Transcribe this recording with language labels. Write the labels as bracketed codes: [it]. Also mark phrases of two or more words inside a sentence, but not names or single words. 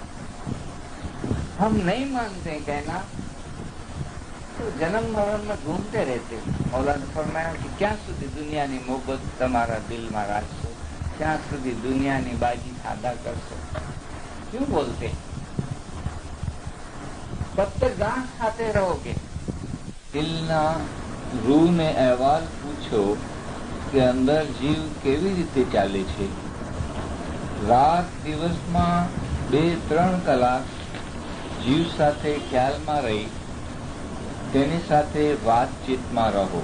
[ur] ہم نہیں مانتے ہیں کہنا، تو جنم مرن میں گھومتے رہتے ہیں. مولا نے فرمایا کہ [gu] ક્યાં સુધી દુનિયા ની મોહબ્બત તમારા દિલ માં રાખશો, ક્યાં સુધી દુનિયા ની ભાજી ખાધા કરશો. [ur] کیوں بولتے ہیں؟ کب تک گھاس کھاتے رہو گے؟ [gu] دلنا રૂહ ને અહેવાલ પૂછો કે અંદર જીવ કેવી રીતે ચાલે છે. રાત દિવસમાં 2-3 કલાક જીવ સાથે ખ્યાલમાં રહી તેની સાથે વાતચીતમાં રહો.